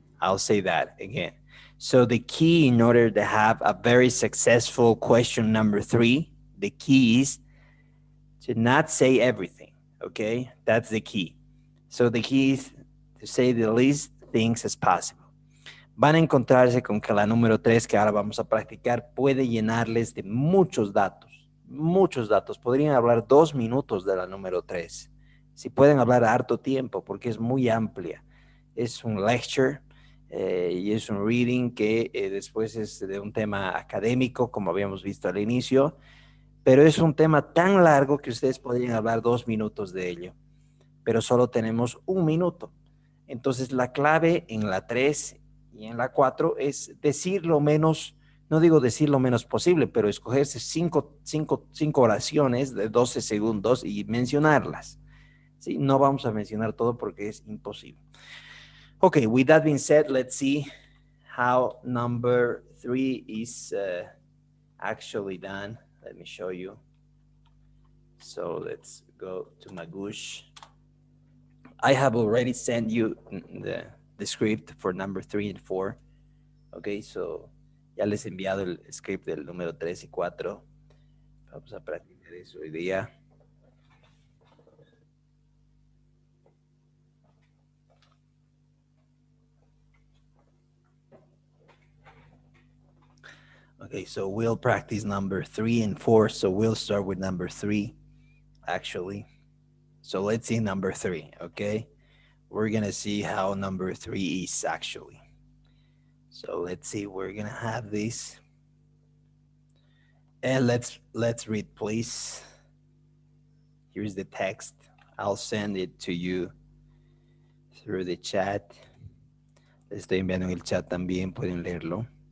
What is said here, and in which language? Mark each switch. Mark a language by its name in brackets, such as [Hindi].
[English] I'll say that again. So the key in order to have a very successful question number 3, the key is to not say everything, okay? That's the key. So the key is to say the least things as possible. [Spanish] Van a encontrarse con que la número 3 que ahora vamos a practicar puede llenarles de muchos datos, muchos datos. Podrían hablar 2 minutos de la número 3. Si pueden hablar harto tiempo porque es muy amplia. Es un lecture y es un reading que después es de un tema académico, como habíamos visto al inicio, pero es un tema tan largo que ustedes podrían hablar 2 minutos de ello, pero solo tenemos 1 minuto. Entonces la clave en la 3 y en la 4 es decir lo menos, no digo decir lo menos posible, pero escogerse 5 oraciones de 12 segundos y mencionarlas. ¿Sí? No vamos a mencionar todo porque es imposible. [English] Okay, with that being said, let's see how number 3 is actually done. Let me show you. So let's go to Magoosh. I have already sent you the script for number 3 and 4. Okay, so [Spanish] ya les he enviado el script del número 3 y 4. Vamos a practicar eso hoy día. [English] Okay, so we'll practice number 3 and 4. So we'll start with number 3, actually. So let's see number 3, okay? We're going to see how number 3 is actually. So let's see, we're going to have this. And let's read, please. Here's the text. I'll send it to you through the chat. [Spanish] Les estoy enviando en el chat también, pueden leerlo.